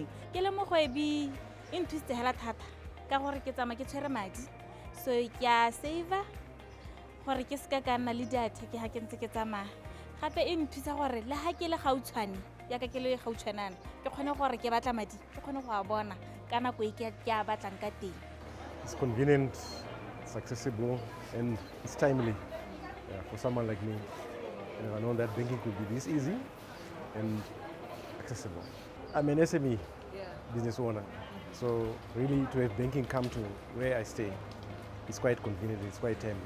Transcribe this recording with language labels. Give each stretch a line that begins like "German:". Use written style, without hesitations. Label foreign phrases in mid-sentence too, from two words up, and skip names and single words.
Tswana: ke le mogwebi e nthusitse hela thata ka gore ke tsama ke tshwere madi so ke a saver gore ke seka ka nna le diatheke ga ke ntse ke tsamaya gape e nthusa gore le ga ke le gautshwane yaka ke le gautshwanana ke kgone gore ke batla madi ke kgone go a bona ka nako e ke a batlang ka teng.
English: It's convenient, it's accessible, and it's timely for someone like me. And I know that banking could be this easy and accessible. I'm an SME business owner, so really to have banking come to where I stay, it's quite convenient, it's quite timely.